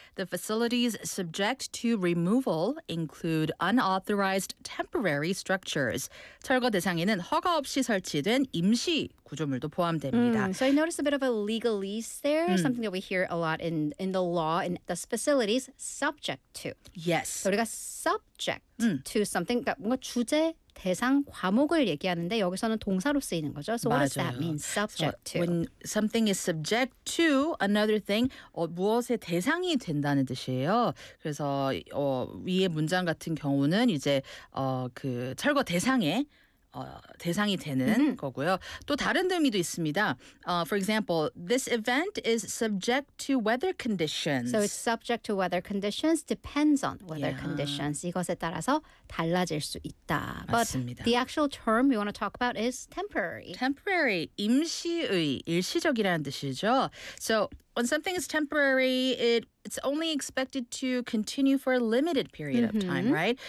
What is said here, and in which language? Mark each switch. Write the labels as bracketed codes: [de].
[en] The facilities subject to removal include unauthorized temporary structures. [ko] 철거 대상에는 허가 없이 설치된 임시 구조물도 포함됩니다. [en] So I noticed a bit of a legalese there, something that we hear a lot in the law, in the facilities subject to. Yes. [ko] So 우리가 [en] subject to something, [ko] 그러니까 뭔가 주제, 대상, 과목을 얘기하는데 여기서는 동사로 쓰이는 거죠. So 맞아요. [en] What does that mean, subject to? When something is subject to another thing, [ko] 무엇의 대상이 된다는 뜻이에요. 그래서 위에 문장 같은 경우는 이제 그 철거 대상에 대상이 되는 거고요. 또 다른 의미도 있습니다. [en] For example, this event is subject to weather conditions. So it's subject to weather conditions, depends on weather conditions. [ko] 이것에 따라서 달라질 수 있다. 맞습니다. [en] But the actual term we want to talk about is temporary. [ko] Temporary, 임시의, 일시적이라는 뜻이죠. [en] So when something is temporary, it's only expected to continue for a limited period of time, right?